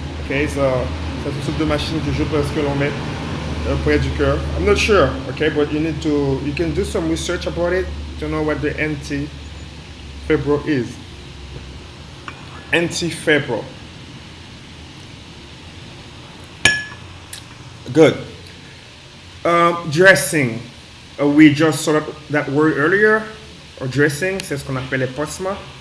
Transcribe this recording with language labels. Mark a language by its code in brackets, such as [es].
[en] Okay, so [fr] c'est une sorte de machine que je pense que l'on met près du cœur. [en] I'm not sure, okay, but you can do some research about it to know what the antifebrile is. Antifebrile. Good. Dressing. We just saw that word earlier. [fr] Or dressing, c'est ce qu'on appelle les pansements.